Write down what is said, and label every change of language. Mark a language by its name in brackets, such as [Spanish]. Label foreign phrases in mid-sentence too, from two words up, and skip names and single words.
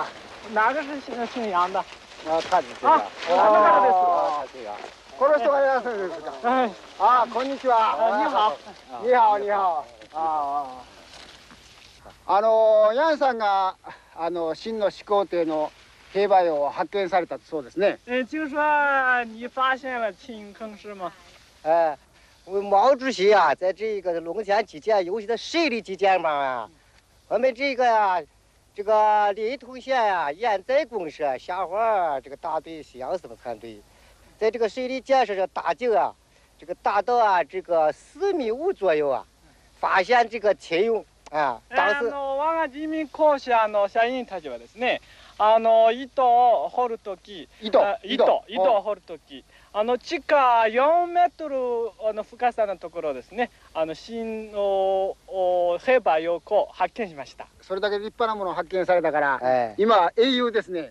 [Chinese] 哪个是姓杨的？ [Japanese] 他ですよ。この人がヤンさんですか？こんにちは。にはお。ヤンさんが秦の始皇帝の兵馬俑を発見されたそうですね。 [Chinese] 听说你发现了秦坑是吗？毛主席啊，在这个龙泉基建尤其的水利基建嘛啊，我们这个呀，这个临潼县呀，堰载公社下环这个大队西洋生产队，在这个水利建设上大井啊，这个达到啊这个4.5米左右啊，发現這個秦俑あ、 [Japanese] 我が人民公社の社員たちはですね、糸を掘るとき、糸を掘るとき、地下4メートルの深さのところですね、秦の兵馬俑を発見しました。それだけ立派なものを発見されたから、今英雄ですね。